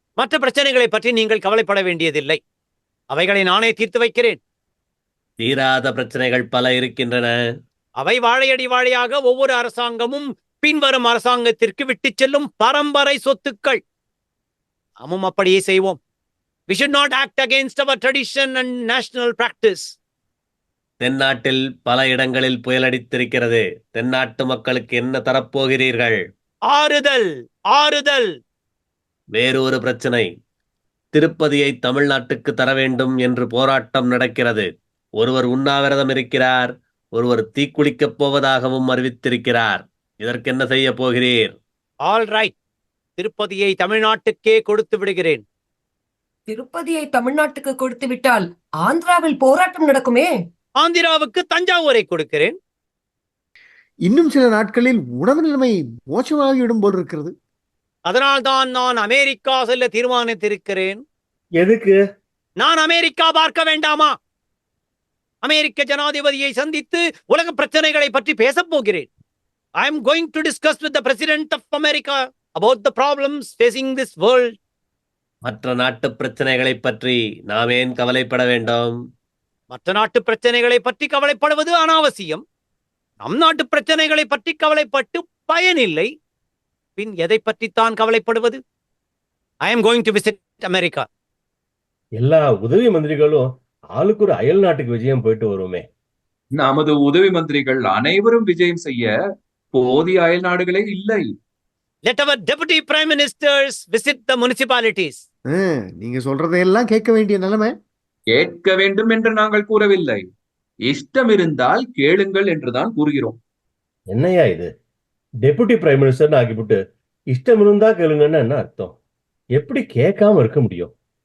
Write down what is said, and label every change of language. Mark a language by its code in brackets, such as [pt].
[ta] மற்ற பிரச்சனைகளை பற்றி நீங்கள் கவலைப்பட வேண்டியதில்லை. அவைகளை நானே தீர்த்து வைக்கிறேன். தீராத பிரச்சனைகள் பல இருக்கின்றன. அவை வாழையடி வாழையாக ஒவ்வொரு அரசாங்கமும் பின்வரும் அரசாங்கத்திற்கு விட்டுச் செல்லும் பரம்பரை சொத்துக்கள். நாமும் அப்படியே செய்வோம். [en] We should not act against our tradition and national practice. [ta] தென்னாட்டில் பல இடங்களில் புயலடித்திருக்கிறது. தென்னாட்டு மக்களுக்கு என்ன தரப்போகிறீர்கள்? ஆறுதல், ஆறுதல். வேறொரு பிரச்சனை. திருப்பதியை தமிழ்நாட்டுக்கு தர வேண்டும் என்று போராட்டம் நடக்கிறது. ஒருவர் உண்ணாவிரதம் இருக்கிறார், ஒருவர் தீக்குளிக்கப் போவதாகவும் அறிவித்திருக்கிறார். இதற்கு என்ன செய்ய போகிறீர்? [en] All right. [ta] திருப்பதியை தமிழ்நாட்டுக்கே கொடுத்து விடுகிறேன். திருப்பதியை தமிழ்நாட்டுக்கு கொடுத்து விட்டால் ஆந்திராவில் போராட்டம் நடக்குமே. ஆந்திராவுக்கு தஞ்சாவூரை கொடுக்கிறேன். இன்னும் சில நாட்களில் உணவு நிலைமை மோசமாகிவிடும் போல் இருக்கிறது. அதனால்தான் நான் அமெரிக்கா செல்ல தீர்மானித்திருக்கிறேன். எதுக்கு? நான் அமெரிக்கா பார்க்க வேண்டாமா? அமெரிக்க ஜனாதிபதியை சந்தித்து உலக பிரச்சனைகளை பற்றி பேசப் போகிறேன். [en] I am going to discuss with the President of America about the problems facing this world. [ta] மற்ற நாட்டு பிரச்சனைகளை பற்றி நாம் ஏன் கவலைப்பட வேண்டும்? மற்ற நாட்டு பிரச்சனைகளை பற்றி கவலைப்படுவது அனாவசியம். நம் நாட்டு பிரச்சனைகளை பற்றி கவலைப்பட்டு பயனில்லை. பின் எதை பற்றித்தான் கவலைப்படுவது? [en] I am going to visit America. [ta] எல்லா உதவி மந்திரிகளும் ஆளுக்கு ஒரு அயல் நாட்டுக்கு விஜயம் போயிட்டு வருவோமே. நமது உதவி மந்திரிகள் அனைவரும் விஜயம் செய்ய போதிய அயல் நாடுகளே இல்லை. [en] Let our deputy prime ministers visit the municipalities. [ta] நீங்க சொல்றதையெல்லாம் கேட்க வேண்டிய நிலைமை. கேட்க வேண்டும் என்று நாங்கள் கூறவில்லை. இஷ்டம் இருந்தால் கேளுங்கள் என்றுதான் கூறுகிறோம். என்னையா இது? டெபுட்டி பிரைம் மினிஸ்டர்னு ஆக்கிவிட்டு இஷ்டம் இருந்தா கேளுங்கன்னு என்ன அர்த்தம்? எப்படி கேட்காம இருக்க முடியும்?